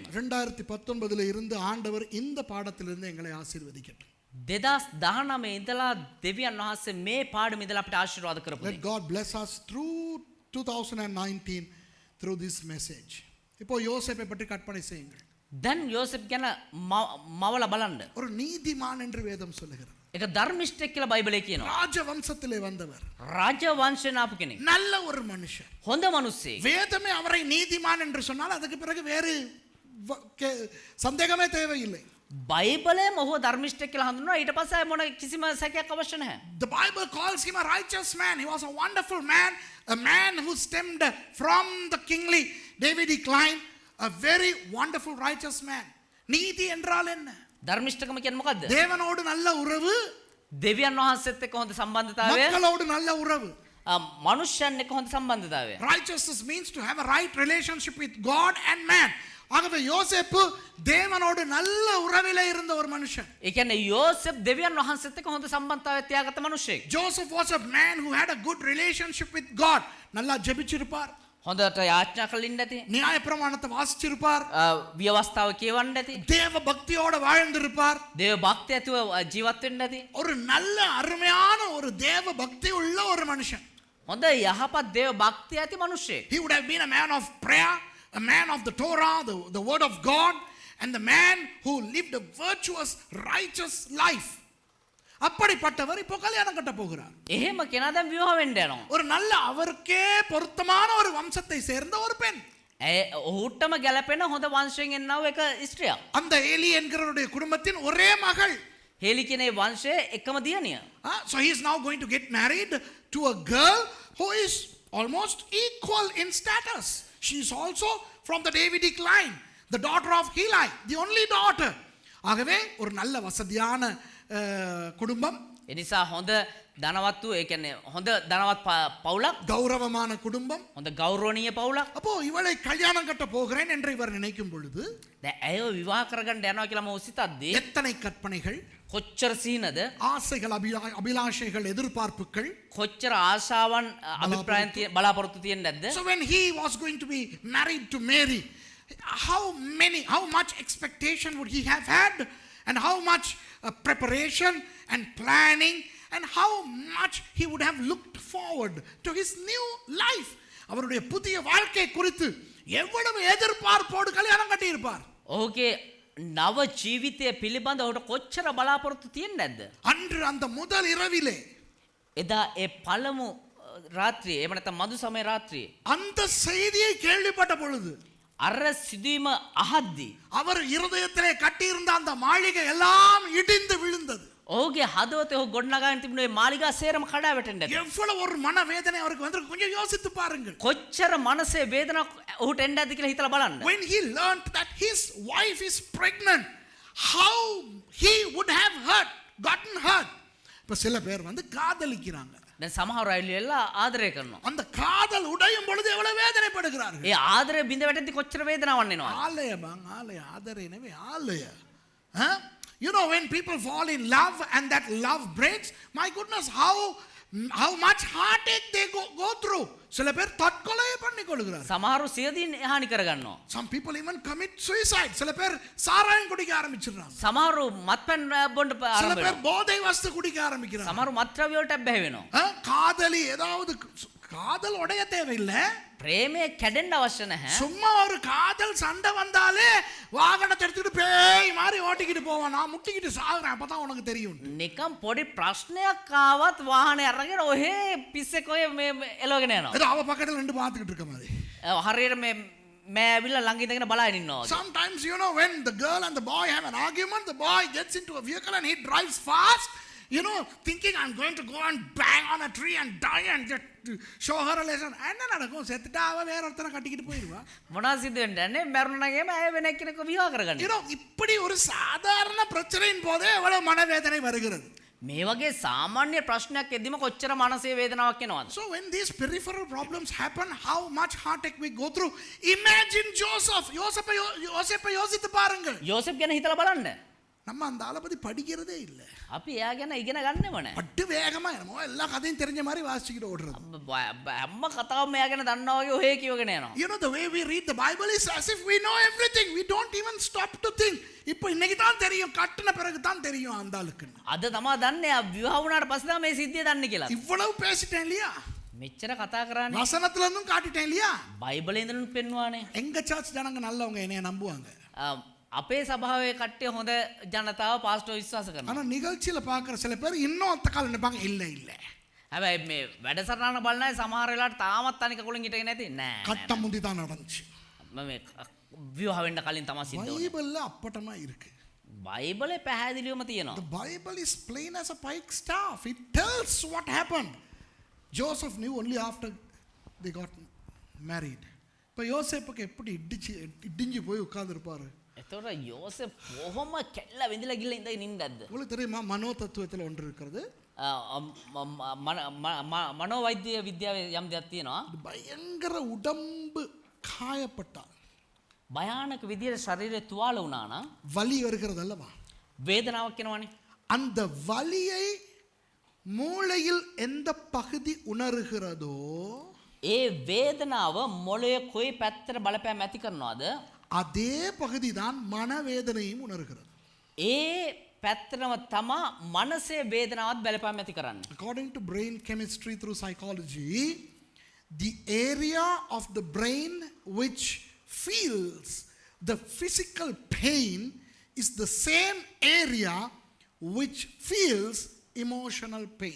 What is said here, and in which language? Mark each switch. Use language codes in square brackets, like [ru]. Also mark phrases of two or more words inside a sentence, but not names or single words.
[ta] 2019 இருந்து ஆண்டவர் இந்த பாடத்திலிருந்து எங்களை ஆசீர்வதிக்கட்டும். [si] 2019 ඉඳලා දෙවියන් වහන්සේ මේ පාඩම ඉඳලා අපිට ආශිර්වාද කරපු. [en] Let God bless us through 2019 through this message. [ta] இப்போ யோசேப்பை பற்றி கற்பனை செய்யுங்கள். [si] දැන් යෝසෙෆ් ගැන මවල බලන්න. [ta] ஒரு நீதிமான் என்று வேதம் சொல்லுகிறது. [si] ඒක ධර්මිෂ්ඨෙක් කියලා බයිබලයේ කියනවා. [ta] ராஜ வம்சத்திலே வந்தவர், [si] රාජ වංශයෙන් ආපු කෙනෙක්. [ta] நல்ல ஒரு மனுஷர். [si] හොඳ මිනිස්සෙක්. [ta] வேதமே அவரை நீதிமான் என்று சொன்னால் அதுக்கு பிறகு வேறு சந்தேகமே தேவையில்லை. [si] බයිබලයේ මොහො ධර්මිෂ්ඨෙක් කියලා හඳුන්වනවා. ඊට පස්සේ මොන කිසිම සැකයක් අවශ්‍ය නැහැ. [en] The Bible calls him a righteous man. He was a wonderful man, a man who stemmed from the kingly Davidic line, a very wonderful righteous man. [ta] நீதி என்றால் என்ன? [si] ධර්මිෂ්ඨකම කියන්නේ මොකද්ද? [ta] தேவனோடு நல்ல உறவு, [si] දෙවියන් වහන්සේත් එක්ක හොඳ සම්බන්ධතාවය, [ta] மக்களோடு நல்ல உறவு. [si] මනුෂ්‍යයන් එක්ක හොඳ සම්බන්ධතාවය. [en] Righteousness means to have a right relationship with God and man. [ta] ஆகவே யோசேப்பு தேவனோடு நல்ல உறவிலே இருந்த ஒரு மனுஷன். [si] ඒ කියන්නේ යෝසෙෆ් දෙවියන් වහන්සේත් එක්ක හොඳ සම්බන්ධතාවයක් තියාගත්ත මිනිහෙක්. [en] Joseph was a man who had a good relationship with God. [ta] நல்லா ஜெபிச்சிருப்பார், [si] හොඳට යාඥා කරලින් නැති, [ta] நியாயப்பிரமாணத்தை வாசிச்சிருப்பார், [si] ව්‍යවස්ථාව කියවන්න නැති, [ta] தேவ பக்தியோட வாழ்ந்திருப்பார். [si] දේව භක්තිය ඇතුව ජීවත් වෙන්න නැති. [ta] ஒரு நல்ல அருமையான ஒரு தேவ பக்தி உள்ள ஒரு மனுஷன். [si] හොඳ යහපත් දේව භක්තිය ඇති මිනිහෙක්. [en] He would have been a man of prayer, a man of the Torah, the word of God, and the man who lived a virtuous, righteous life. [ta] அப்படிப்பட்டவர் இப்போ கல்யாணம் கட்ட போகிறார். [si] එහෙම කෙනා දැන් විවාහ වෙන්න යනවා. [ta] ஒரு நல்ல அவருக்கே பொருத்தமான ஒரு வம்சத்தை சேர்ந்த ஒரு பெண். [si] ඔහුටම ගැලපෙන හොඳ වංශයෙන් එන්නව එක ස්ත්‍රියක්. [ta] அந்த ஏலி என்கிறவருடைய குடும்பத்தின் ஒரே மகள். [si] හේලි කියන වංශයේ එකම දියණිය. [en] So he is now going to get married to a girl who is almost equal in status. She is also from the Davidic line, the daughter of Heli, the only daughter. [ta] ஆகவே ஒரு நல்ல வசதியான குடும்பம், [si] එනිසා හොඳ ධනවත් වූ, ඒ කියන්නේ හොඳ ධනවත් පවුලක්, [ta] கௌரவமான குடும்பம். [si] හොඳ ගෞරවනීය පවුලක්. [ta] அப்போ இவளை கல்யாணம் கட்ட போகிறேன் என்று இவர் நினைக்கும் பொழுது [si] දැන් ඇයව විවාහ කරගන්න යනවා කියලා මම සිතද්දී [ta] எத்தனை கற்பனைகள், [si] කොච්චර සීනද, [ta] ஆசைகள், அபிலாஷைகள், எதிர்பார்ப்புகள். [si] කොච්චර ආශාවන් අභිප්‍රායන් බලාපොරොත්තු තියෙන්නේ නැද්ද? [en] So when he was going to be married to Mary, how much expectation would he have had, and how much preparation and planning, and how much he would have looked forward to his new life. [ta] அவருடைய புதிய வாழ்க்கை குறித்து எவ்வளவு எதிர்பார்ப்போடு கல்யாணம் கட்டி இருப்பார். [si] ඔහුගේ නව ජීවිතය පිළිබඳ ඔහුට කොච්චර බලාපොරොත්තු තියෙන්නේ නැද්ද? [ta] அன்று அந்த முதல் இரவிலே, [si] එදා ඒ පළමු රාත්‍රියේ, එහෙම නැත්නම් මදු සමය රාත්‍රියේ [ta] அந்த செய்தியை கேள்விப்பட்ட பொழுது [si] අර සිදුවීම අහද්දී [ta] அவர் இருதயத்திலே கட்டியிருந்த அந்த மாளிகை எல்லாம் இடிந்து விழுந்தது. [si] ඔහුගේ හදවතේ ඔහු ගොඩනගාගෙන තිබුණේ මාලිගා සේරම කඩා වැටෙන්න ඇති. [ta] எவ்வளவு ஒரு மனவேதனை அவருக்கு வந்திருக்கு, கொஞ்சம் யோசித்து பாருங்கள். [si] කොච්චර මනසේ වේදනාවක් ඔහුට එන්න ඇද්ද කියලා හිතලා බලන්න. [en] When he learned that his wife is pregnant, how he would have gotten hurt. [ta] இப்ப சில பேர் காதலிக்கிறாங்க. [si] දැන් සමහර අය එල්ලා ආදරය කරනවා. [ta] அந்த காதல் உடையும் பொழுது எவ்வளவு வேதனைப்படுகிறார்கள். [si] ඒ ආදරය බිඳ වැටෙද්දි කොච්චර වේදනාවක් එනවා. ஆலய බං ஆலய ආදරේ නෙවෙයි ආලය. [en] You know, when people fall in love and that love breaks, my goodness, how much heartache they go through. [ta] சில பேர் தற்கொலை பண்ணிக்கொள்கிறார்கள். [si] සමහරු සියදීන් හානි කරගන්නවා. [en] Some people even commit suicide. [ta] சில பேர் சாராயம் குடிக்க ஆரம்பிச்சிடுறாங்க. [si] සමහරු මත්පැන් බොන්න [ta] சில [si] ආරම්භ [ta] பேர் [si] වෙනවා. [ta] போதை வஸ்து குடிக்க ஆரம்பிக்கிறாங்க. [si] සමහරු මත්ද්‍රව්‍ය වලට බැහැ වෙනවා. [ta] காதலி ஏதாவது காதல் உடைய தேவையில்லை. [si] ප්‍රේමය කැඩෙන්න අවශ්‍ය නැහැ. [ta] சும்மா ஒரு காதல் சண்டை வந்தாலே வாகனத்தை எடுத்துக்கிட்டு பேய் மாதிரி ஓட்டிக்கிட்டு போவான். நான் முட்டிக்கிட்டு சாகுறேன், அப்பதான் உனக்கு தெரியும். [si] නිකම් පොඩි ප්‍රශ්නයක් ආවත් වාහනේ අරගෙන ඔහේ පිස්සෙක් ඔය මේ එලවගෙන යනවා. [ta] ஏதோ அவ பக்கத்துல ரெண்டு பார்த்துக்கிட்டு இருக்க மாதிரி. [si] හරියට මේ මෑ ඇවිල්ලා ළඟ ඉඳගෙන බලාගෙන ඉන්නවා වගේ. [en] Sometimes you know when the girl and the boy have an argument, the boy gets into a vehicle and he drives fast, you know, thinking I'm going to go and bang on a tree and die and just show her a lesson. [ta] என்ன நடக்கும்? செத்துட்டா அவ வேற ஒருத்தனை கட்டிக்கிட்டு போயிடுவா. [si] මොනවද සිද්ධ වෙන්නේ? මරුණාගේම ඇය වෙන එක්කෙනෙක්ව විවාහ කරගන්න. [en] You know, [ta] இப்படி ஒரு சாதாரண பிரச்சனையின் போதே எவ்வளவு மனவேதனை வருகிறது. [si] මේ වගේ සාමාන්‍ය ප්‍රශ්නයක් එද්දිම කොච්චර මානසික වේදනාවක් එනවද? [en] So when these peripheral problems happen, how much heartache we go through. Imagine Joseph. [ta] யோசேப்பை யோசித்து பாருங்கள். [si] යෝසෙෆ් ගැන හිතලා බලන්න. [ta] நம்ம அந்த ஆளை பத்தி படிக்கிறதே இல்லை. [si] අපි එයා ගැන ඉගෙන ගන්නෙම නැහැ. [ta] பட்டு வேகமா என்னமோ எல்லா கதையும் தெரிஞ்ச மாதிரி வாசிச்சுக்கிட்டு ஓடுறது. [si] හැම කතාවම එයා ගැන දන්නවා වගේ ඔහේ කියවගෙන යනවා. [en] You know, the way we read the Bible is as if we know everything. We don't even stop to think. [ta] இப்போ இன்னைக்கு தான் தெரியும், கட்டின பிறகு தான் தெரியும் அந்த ஆளுக்கு. [si] අද තමයි දන්නේ ආ විවාහ වුණාට පස්සේ තමයි මේ සිද්ධිය දන්නේ කියලා. [ta] இவ்வளவு பேசிட்டேன் இல்லையா? [si] මෙච්චර කතා කරන්නේ. [ta] வசனத்துல இருந்தும் காட்டிட்டேன் இல்லையா? [si] බයිබලේ ඉඳන් පෙන්වන්නේ. [ta] எங்க சர்ச் ஜனங்க நல்லவங்க, என்னைய நம்புவாங்க. [si] අපේ සභාවේ කට්ටිය හොඳ ජනතාව පාස්ටර් විශ්වාස කරනවා. [ta] ஆனா நிகழ்ச்சியில பாக்குற சில பேர் இன்னும் அத்த கால நினைப்பாங்க, இல்ல இல்ல. [si] හැබැයි මේ වැඩසටහන බලන අය සමහර වෙලාවට තාමත් අනික කුලින් හිටගෙන නැති නෑ. [ta] கட்டம் முந்தி தான் நடந்துச்சு. [si] මේ විවාහ වෙන්න කලින් තමයි සිද්ධ වුනේ. [ta] பைபிள்ல அப்பட்டமா இருக்கு. [si] බයිබලේ පැහැදිලිවම තියෙනවා. [en] The Bible is plain as a pikestaff. It tells what happened. Joseph knew only after they got married. [ta] இப்போ யோசேப்புக்கு எப்படி இடிஞ்சு போய் உட்கார்ந்துருப்பாரு. [si] එතකොට යෝසෙෆ් කොහොම කැල්ල වෙඳලා ගිහලා ඉඳගෙන ඉන්නද? [ta] உங்களுக்கு தெரியுமா, மனோ தத்துவத்தில் ஒன்று இருக்கிறது. [si] මනෝවෛද්‍ය විද්‍යාවේ යම් දෙයක් තියෙනවා. [ta] பயங்கர உடம்பு காயப்பட்டா, [si] භයානක විදියට ශරීරය තුවාල වුණා නම් [ta] வலி வருகிறது அல்லவா, [si] වේදනාවක් එනවනේ. [ta] அந்த வலியை மூளையில் எந்த பகுதி உணர்கிறதோ [si] ඒ වේදනාව මොළයේ කොයි පැත්තට බලපෑම් ඇති කරනවද? [ta] அதே பகுதி தான் மனவேதனையும் உணர்கிறது. [si] ඒ පැත්තටම තමා මනසේ වේදනාවත් බලපෑම් ඇති කරන්නේ. [en] According to brain chemistry through psychology, the area of the brain which feels the physical pain is the same area which feels emotional pain.